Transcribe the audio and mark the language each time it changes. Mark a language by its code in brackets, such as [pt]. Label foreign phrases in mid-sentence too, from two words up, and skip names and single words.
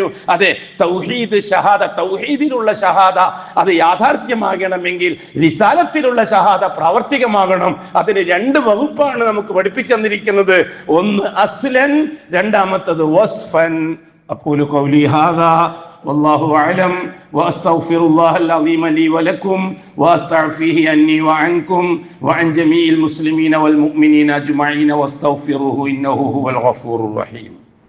[ml] അതെ, തൗഹീദ് ഷഹാദ, തൗഹീദിലുള്ള ഷഹാദ അത് യാഥാർത്ഥ്യമാകണമെങ്കിൽ റിസാലത്തിലുള്ള ഷഹാദ പ്രാവർത്തികമാകണം. അതിന് രണ്ട് വകുപ്പാണ് നമുക്ക് പഠിപ്പിച്ചു തന്നിരിക്കുന്നത്. ഒന്ന് അസ്ലൻ, രണ്ടാമത്തത് വസ്ഫൻ. [ar] أقول قولي هذا والله أعلم وأستغفر الله العظيم لي ولكم وأستعفيه عني وعنكم وعن جميع المسلمين والمؤمنين أجمعين واستغفروه إنه هو الغفور الرحيم.